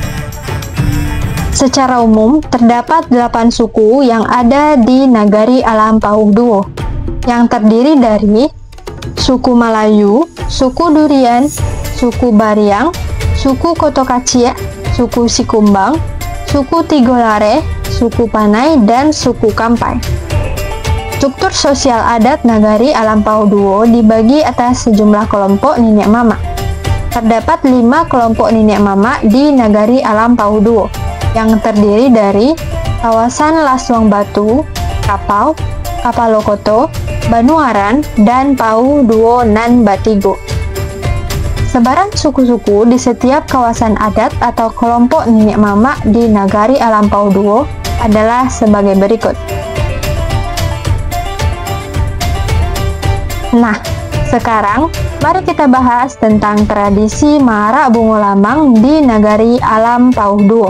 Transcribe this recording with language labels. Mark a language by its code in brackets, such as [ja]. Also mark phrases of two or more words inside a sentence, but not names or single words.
[id] Secara umum, terdapat 8 suku yang ada di Nagari Alam Pau Duo, yang terdiri dari suku Melayu, suku Durian, suku Bariang, suku Kotokacia, suku Sikumbang, suku Tigolare, suku Panai, dan suku Kampai. Struktur sosial adat Nagari Alam Pauduo dibagi atas sejumlah kelompok nenek mama. Terdapat 5 kelompok nenek mama di Nagari Alam Pauduo yang terdiri dari kawasan Laswang Batu, Kapau, Kapalokoto, Banuaran, dan Pauduo Nan Batigo. Sebaran suku-suku di setiap kawasan adat atau kelompok nenek mama di Nagari Alam Pauduo adalah sebagai berikut. Nah, sekarang mari kita bahas tentang tradisi Mara Bungo Lamang di Nagari Alam Pauduo.